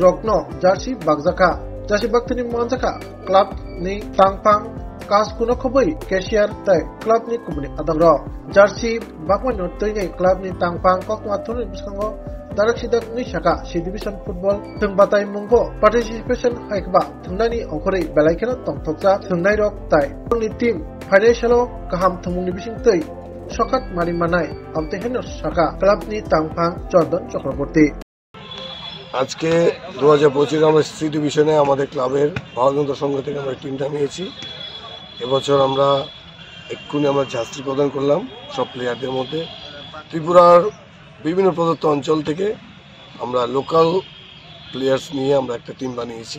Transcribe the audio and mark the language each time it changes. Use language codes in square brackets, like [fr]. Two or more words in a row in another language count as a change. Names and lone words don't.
[trp] rokno jersey bagjaka jersey baktini manjaka club ni tangpang Kas kuno khoboi cashier tai club ni kumni adangro jersey bakma no toingai club ni tangpang kokma thuni biskango darak sidak ni shaka C Division Football thung batai munggo participation haikba thungnani ongkhori belaikena tongthokja thungnai rok tai ni team financial kaham thumungni bising tei sokat mari manai amte heno shaka club ni tangpang Jordan Chakraborty [bn] আজকে 2025 আমরা সি ডিভিশনে আমাদের ক্লাবের ভারতনগর সংঘ থেকে আমরা টিমটা নিয়েছি। এবছর আমরা এক্ষুনি আমরা জার্সি প্রদান করলাম সব প্লেয়ারদের মধ্যে। ত্রিপুরার বিভিন্ন প্রদত্ত অঞ্চল থেকে আমরা [en] local players [bn] নিয়ে আমরা একটা টিম বানিয়েছি।